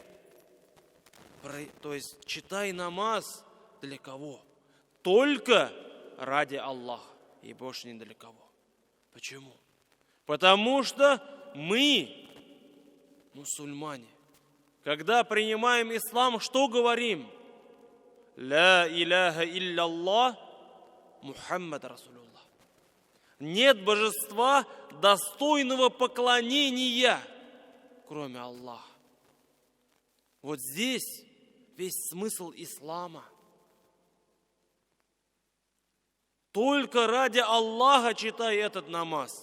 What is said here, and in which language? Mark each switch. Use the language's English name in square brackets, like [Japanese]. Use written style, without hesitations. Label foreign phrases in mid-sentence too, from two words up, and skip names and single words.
[Russian] То есть читай намаз для кого? Только ради Аллаха и больше не для кого. Почему? Потому что мы, мусульмане, когда принимаем ислам, что говорим? [Arabic] لا إله إلا الله محمد رسول الله. [Russian] Нет божества, достойного поклонения, кроме Аллаха. Вот здесь весь смысл ислама. Только ради Аллаха читай этот намаз.